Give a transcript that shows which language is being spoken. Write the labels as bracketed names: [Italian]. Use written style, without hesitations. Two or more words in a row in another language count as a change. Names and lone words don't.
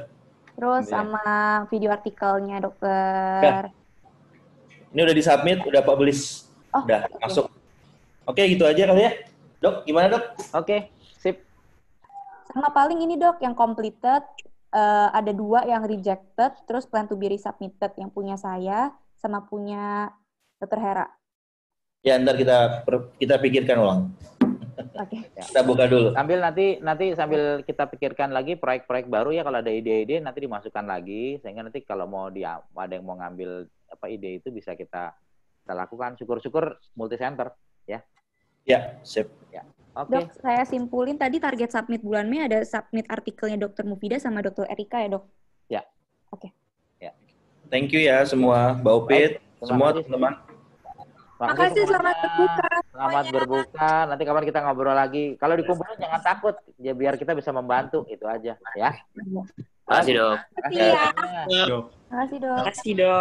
[Indonesian] Terus sama video artikelnya Dokter. Ya. Ini udah disubmit, udah publish. Udah masuk. Oke, gitu aja kali ya. Dok, gimana, Dok? Oke, sip. Sama paling ini, Dok, yang completed. Ada 2 yang rejected, terus [English] plan to be resubmitted [Indonesian] yang punya saya sama punya Dr. Hera. Ya, ntar kita pikirkan ulang. Oke. Kita buka dulu. Sambil nanti sambil kita pikirkan lagi proyek-proyek baru ya, kalau ada ide-ide nanti dimasukkan lagi sehingga nanti kalau ada yang mau ngambil ide itu bisa kita lakukan. Syukur-syukur [English] multi center [Indonesian] ya. Ya, sip. Ya. Oke. Dok, saya simpulin tadi target submit bulan Mei ada submit artikelnya Dr. Mufida sama Dr. Erika ya, Dok? Ya. Oke. Ya. [English] Thank you [Indonesian] ya semua, Mbak Upit, semua teman-teman. Makasih, selamat berbuka. Selamat berbuka. Nanti kapan kita ngobrol lagi. Kalau dikumpulin jangan takut, ya biar kita bisa membantu, itu aja ya. Makasih dok. Makasih ya. Dok. Makasih dok.